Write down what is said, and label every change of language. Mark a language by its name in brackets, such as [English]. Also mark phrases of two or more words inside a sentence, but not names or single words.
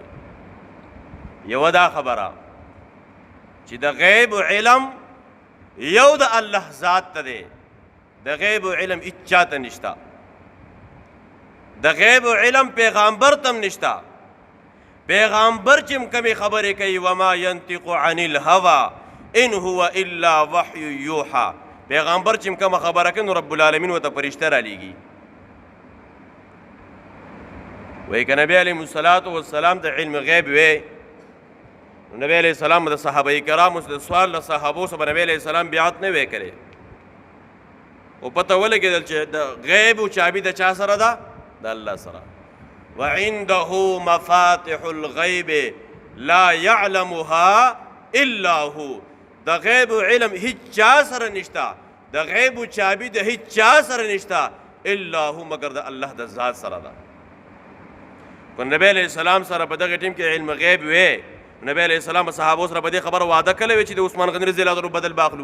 [Pashto] یوه دا خبره چې د غیب علم یو د الله ذات ته دی، د غیب علم هیچا ته نشته. د غیب علم پیغامبر تم نشته. پیغامبر چې کمې خبرې کوي [Arabic] وما ینطق عن الهوى ان هو الا وحی یوحى، [Pashto] پیغامبر چې کومه خبره کوي نو [Arabic] رب العالمین [Pashto] ورته فرشته رالیږي. وایي که نبی [Arabic] علیهم الصلاة والسلام [Pashto] د علم غیب وی نو نبی [Arabic] علیہ السلام [Pashto] د صحابه کرامو د سوال له صحابو سره نبی [Arabic] علیہ السلام [Pashto] بیعت نه وی کړی. او پته ولګېدل چې د غیب چابي د چا سره ده؟ د الله سره. [Arabic] وعنده مفاتح الغیب لا يعلمها الا هو، [Pashto] د غیب علم هیڅ چا سره نشته، د غیب چابي د هیڅ چا سره نشته [Arabic] الا هو [Pashto] مگر د الله د ذات سره ده. کو نبی [Arabic] علیہ السلام [Pashto] سره په دغه ټیم کې علم غیب وی، نبی [Arabic] علیہ السلام [Pashto] صحابو سره په دې خبره وعده کړې وی چې د عثمان غنی [Arabic] رضی الله عنه [Pashto] بدل باخلو.